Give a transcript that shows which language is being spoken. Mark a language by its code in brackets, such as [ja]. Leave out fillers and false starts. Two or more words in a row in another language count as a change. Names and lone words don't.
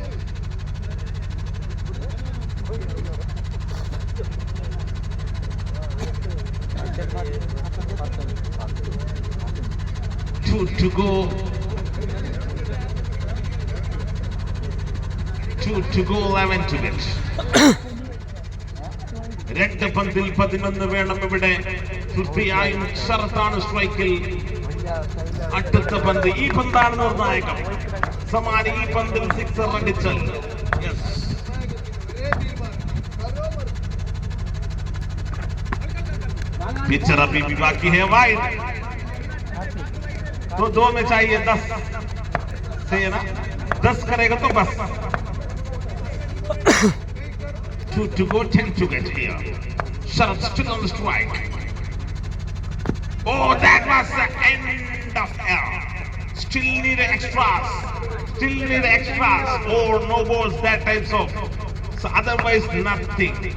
[en] Two to go. 11 to get. [ml] രണ്ട് പന്തിൽ 11 വേണം ഇവിടെ. തീർച്ചയായും ശരത്താണ് സ്ട്രൈക്കിൽ. അടുത്ത പന്ത് ഈ പന്താണ് നിർണായകം. സമാൻ ഈ പന്തിൽ സിക്സർ അടിച്ചാൽ [hi] पिक्चर अभी भी बाकी है वाइड, तो 2 में चाहिए 10 से ना, 10 करेगा तो बस. [en] 2 to go, 10 to get here. Sharath still on the strike. Oh, that was the end of error. Still need extras. Or no balls, that types of. So otherwise nothing.